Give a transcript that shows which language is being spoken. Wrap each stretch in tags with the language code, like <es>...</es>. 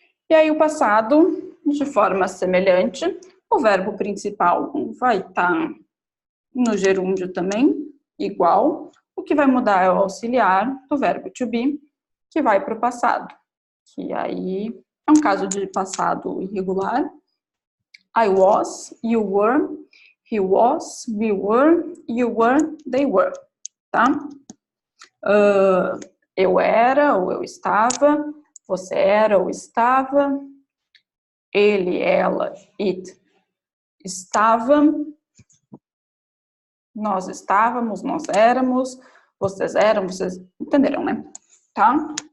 <pt>E aí o passado, de forma semelhante, o verbo principal vai estar no gerúndio também, igual. O que vai mudar é o auxiliar do verbo to be, que vai para o passado, que aí é um caso de passado irregular.</pt> <en>I was, you were, he was, we were, you were, they were, tá?</en> <pt>Eu era ou eu estava, você era ou estava, ele, ela, it estava, nós estávamos, nós éramos, vocês eram, vocês entenderam, né? Tá?</pt>